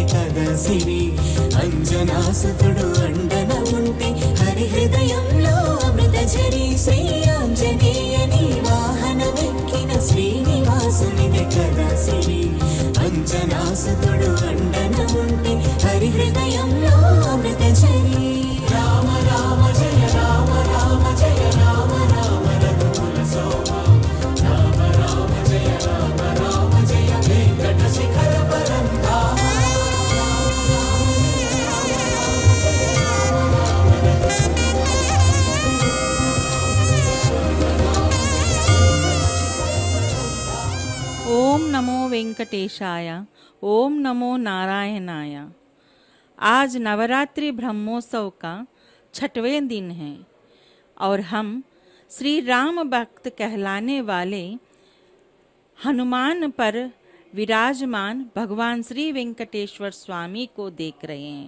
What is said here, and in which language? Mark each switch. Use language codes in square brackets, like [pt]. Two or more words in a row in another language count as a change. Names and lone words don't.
[te] కదా సిరి అంజనాసుతుడు అండన ఉంటే హరి హృదయంలో అమృత ఝరి శ్రీ ఆంజనేయని వాహనమెక్కిన శ్రీనివాసునిదే కదా సిరి అంజనాసుతుడు అండన ఉంటే హరి హృదయంలో అమృత ఝరి రామ రామ జయ రామ రామ జయ రామ రామ రఘుకుల సోమ రామ రామ జయ రామ రామ జయ వెంకట శిఖర పరంధామ [sa] ओम नमो वेंकटेशाय, ओम नमो नारायणाय। [hi] आज नवरात्रि ब्रह्मोत्सव का 6वें दिन है और हम श्री राम भक्त कहलाने वाले हनुमान पर विराजमान भगवान श्री वेंकटेश्वर स्वामी को देख रहे हैं।